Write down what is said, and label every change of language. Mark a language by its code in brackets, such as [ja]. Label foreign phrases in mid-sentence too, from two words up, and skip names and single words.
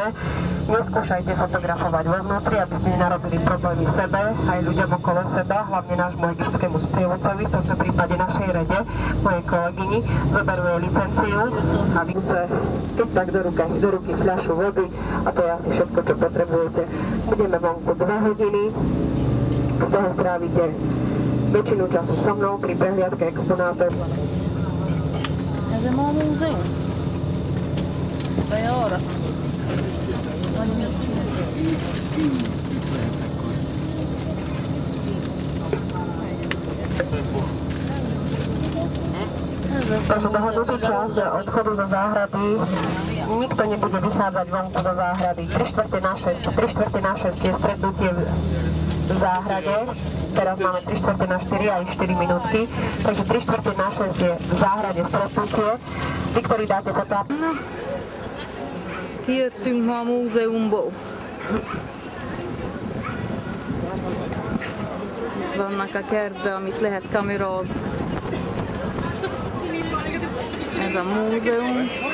[sk] Neskúšajte fotografovať vo vnútri, aby ste nenarobili problémy sebe, aj ľuďom okolo seba, hlavne nášmu egyptskému sprievodcovi, v tomto prípade našej rede, mojej kolegyni. Zoberú jej licenciu a vy sa, keď tak do ruky fľašu vody a to je asi všetko, čo potrebujete. Budeme vonku 2 hodiny, z toho strávite väčšinu času so mnou pri prehliadke exponátov. [hu] Ez a ma múzeum? Vagy arra? Vagy mi? [sk] Takže dohodnutý čas odchodu zo záhrady, nikto nebude vychádzať vonku zo záhrady. 3/4 je stretnutie v záhrade, teraz máme 3/4 a 4 minútky, takže 3/4 je v záhrade stretnutie. Vy, ktorí dáte fotá. [hu] Kijöttünk ma a múzeumból. Itt vannak a kertbe, amit lehet kamerázni. Ez a múzeum.